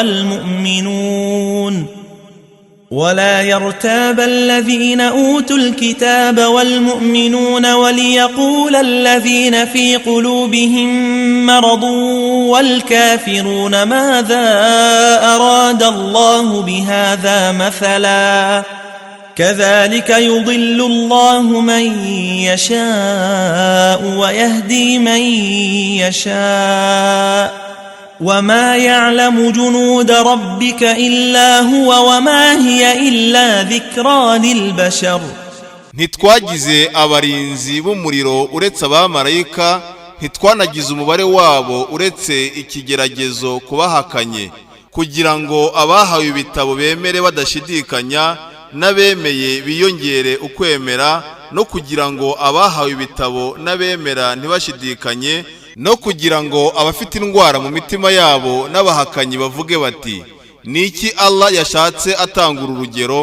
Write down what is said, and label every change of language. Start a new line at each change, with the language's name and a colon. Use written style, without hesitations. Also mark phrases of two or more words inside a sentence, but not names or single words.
Arabic: والمؤمنون وليقول الذين في قلوبهم مرض والكافرون ماذا أراد الله بهذا مثلا, كذلك يضل الله من يشاء ويهدي من يشاء, وما يعلم جنود ربك إلا هو وما هي إلا ذكرى للبشر.
Kinyarwanda: ntitwagize abarinzi b'umuriro uretse abamarayika, ntitwanagize umubare wabo uretse ikigeragezo kubahakanye, kugira ngo abahawe ibitabo bemere badashidikanya, n'abemeye biyongere ukwemera, no kugira ngo abahawe ibitabo n'abemera ntibashidikanye, no kugira ngo abafite indwara mu mitima yabo n'abahakanyi bavuge bati niki Allah yashatse atangura urugero.